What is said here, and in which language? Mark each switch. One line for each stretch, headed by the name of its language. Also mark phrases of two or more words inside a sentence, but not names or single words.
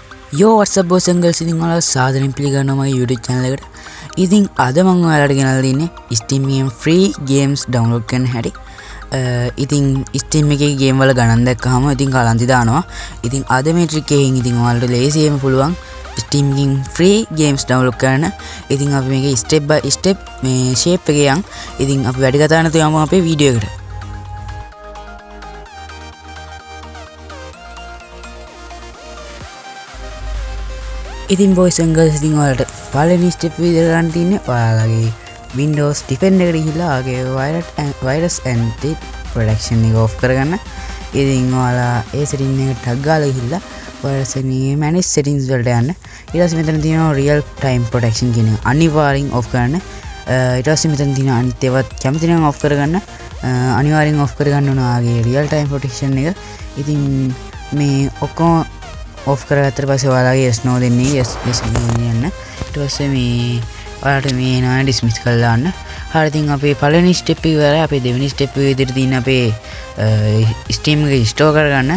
English: Yo, what's up boys and girls?
Sinhala: ඉතින් ඔයාලා සාදරයෙන් පිළිගන්නවා මගේ YouTube channel එකට. ඉතින් අද මම ඔයාලට ගෙනල්ලා දෙන්නේ Steam එකෙන්
English: free games download
Sinhala: කරන්න හැටි. ඉතින් Steam එකේ game වල ගණන් දැක්කහම ඉතින් කලන්ති දානවා. ඉතින් අද මේ trick එකෙන් ඉතින් ඔයාලට ලේසියෙන්ම පුළුවන් Steam එකෙන්
English: free games download
Sinhala: කරන්න. ඉතින් අපි මේකේ
English: step by step
Sinhala: මේ shape එකේ යන්. ඉතින් අපි වැඩි කතා නැතුව යමු අපේ වීඩියෝ එකට. ඉතින්
English: boys and girls
Sinhala: ඉතින් ඔයාලට පළවෙනි step විදිහට ගන්න තියෙන්නේ ඔයාලගේ Windows Defender එකට ගිහිල්ලා ඔයාගේ
English: virus and protection
Sinhala: එක off කරගන්න. ඉතින් ඔයාලා ඒ setting එකට ටග් ගාලා ගිහිල්ලා virus එකේ
English: manage settings
Sinhala: වලට යන්න. ඊට පස්සේ මෙතන තියෙනවා
English: real time protection
Sinhala: කියන එක අනිවාර්යෙන් off කරන්න. ඊට පස්සේ මෙතන තියෙන අනිත් ඒවත් කැමති නම් off කරගන්න. අනිවාර්යෙන් off කරගන්න ඕන ඔයාගේ
English: real time protection
Sinhala: එක. ඉතින් මේ ඔක්කොම off කරගත්තට පස්සේ ඔයාලගේ
English: yes no
Sinhala: දෙන්නේ yes යන්න. ඊට පස්සේ මේ ඔයාලට මේ එනවා dismiss කරලා දාන්න. හරි ඉතින් අපේ පළවෙනි step එක ඉවරයි. අපේ දෙවෙනි step එක විදිහට තියෙන අපේ Steam එක install කරගන්න.